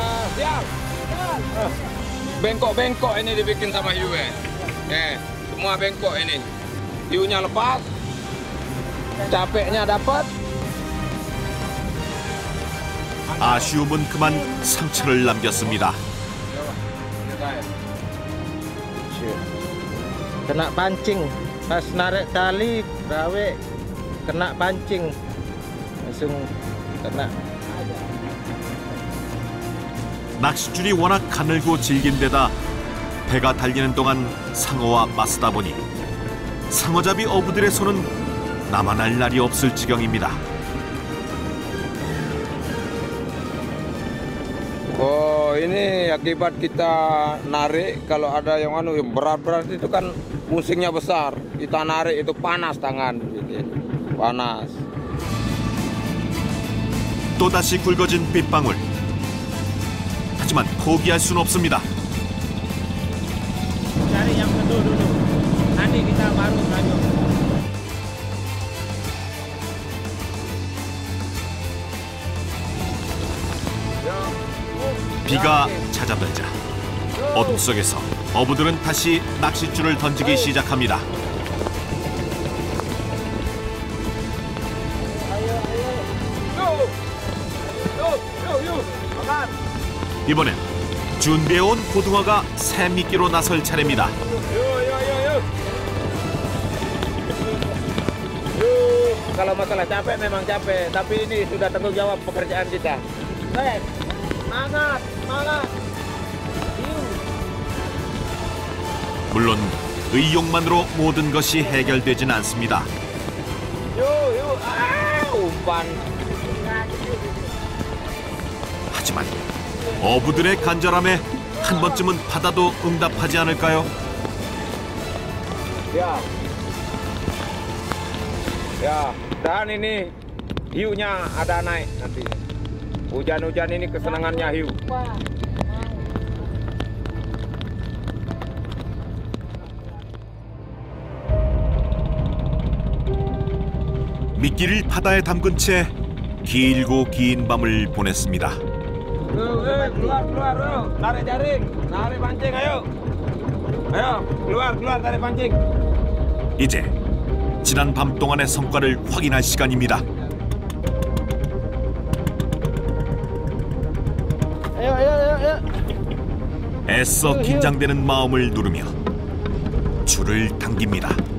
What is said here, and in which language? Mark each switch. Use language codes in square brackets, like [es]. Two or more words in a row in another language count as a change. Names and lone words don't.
[id] Bengkok-bengkok ini dibikin sama hiu semua bengkok ini. Hiunya lepas, capeknya dapat. [ko] 아쉬움은 그만 상처를 남겼습니다. [id] Kena pancing, pas narik tali, rawe kena pancing, langsung kena. [ko] 낚싯줄이 워낙 가늘고 질긴 데다 배가 달리는 동안 상어와 맞서다 보니 상어잡이 어부들의 손은 남아날 날이 없을 지경입니다. [id] Oh, ini akibat kita narik kalau ada yang berat-berat itu kan musingnya besar. Kita narik itu panas tangan, gitu. Panas. [ko] 또다시 굵어진 빗방울. 하지만 포기할 수는 없습니다. [id] Cari yang kedua dulu. Nanti kita baru lanjut. [ko] 비가 찾아들자 어둠 속에서 어부들은 다시 낚싯줄을 던지기 시작합니다. 이번엔 준비해온 고등어가 새미끼로 나설 차례입니다. [id] Kalau masalah capek memang capek, tapi ini sudah tanggung jawab pekerjaan kita. Semangat, semangat. [ko] 물론 의욕만으로 모든 것이 해결되진 않습니다. [id] Umpan. [ko] 하지만 어부들의 간절함에 한 번쯤은 바다도 응답하지 않을까요? [id] Ya. Ya, dan ini hiunya ada naik nanti. Hujan-hujan ini kesenangannya hiu. [ko] 미끼를 바다에 담근 채 길고 긴 밤을 보냈습니다. [id] Keluar, tarik jaring, tarik pancing, ayo. Ayo, keluar, tarik pancing. [ko] 이제 지난 밤 동안의 성과를 확인할 시간입니다. 애써 긴장되는 마음을 누르며 줄을 당깁니다.